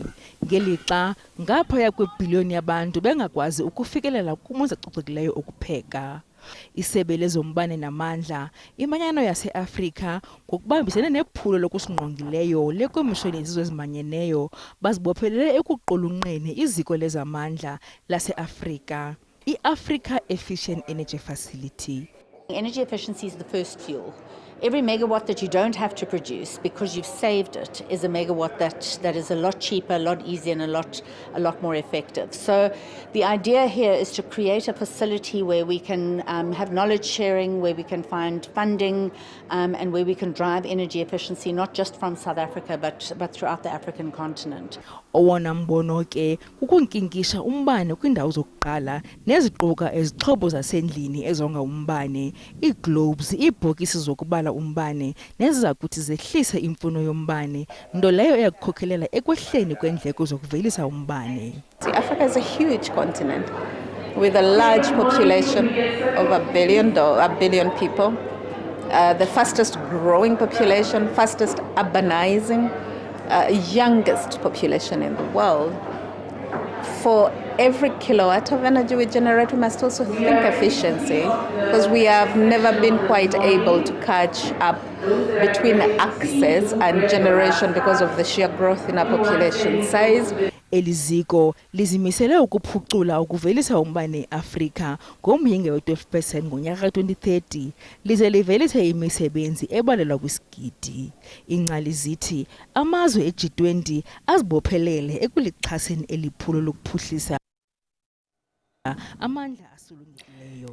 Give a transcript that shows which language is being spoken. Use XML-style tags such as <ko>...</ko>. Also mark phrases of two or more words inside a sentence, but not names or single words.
<xh>Ngelixa ngaphaya kwebhiliyoni yabantu bengakwazi ukufikelela kumonza cocekileyo okupheka. Isebe lezombane namandla, imanyano yase-Afrika ngokubambisene nephulo lokusingqongileyo lekomishoni yezizwe ezimanyeneyo bazibophelele ekuqulunqeni iziko lezamandla lase-Afrika, i-Africa Efficient Energy Facility.</xh> <en>Energy efficiency is the first fuel. Every megawatt that you don't have to produce because you've saved it is a megawatt that is a lot cheaper, a lot easier and a lot more effective. So the idea here is to create a facility where we can have knowledge sharing, where we can find funding and where we can drive energy efficiency not just from South Africa but throughout the African continent.</en> <xh>Owona mbono ke kukunkinkisha umbane kwindawo zokuqala neziquka ezixhobo zasendlini ezonga umbane, ii-globes, iibhokisi zokubala umbane neziza kuthi zehlise imfuno yombane, nto leyo eyakukhokhelela ekwehleni kweendleko zokuvelisa umbane.</xh> <en>Africa is a huge continent with a large population of a billion people, the fastest growing population, fastest urbanizing, youngest population in the world. For every kilowatt of energy we generate, we must also think efficiency, because we have never been quite able to catch up between access and generation because of the sheer growth in our population size.</en> <xh>Eliziko lizimisele ukuphucula ukuvelisa umbane eAfrika ngomyinge we-12% ngonyaka ka-2030 lize livelise imisebenzi ebalelwa kwisigidi. Ingcali zithi amazwe e-G20 azibophelele ekulixhaseni eliphulo lokuphuhlisa amandla asulungileyo.</xh>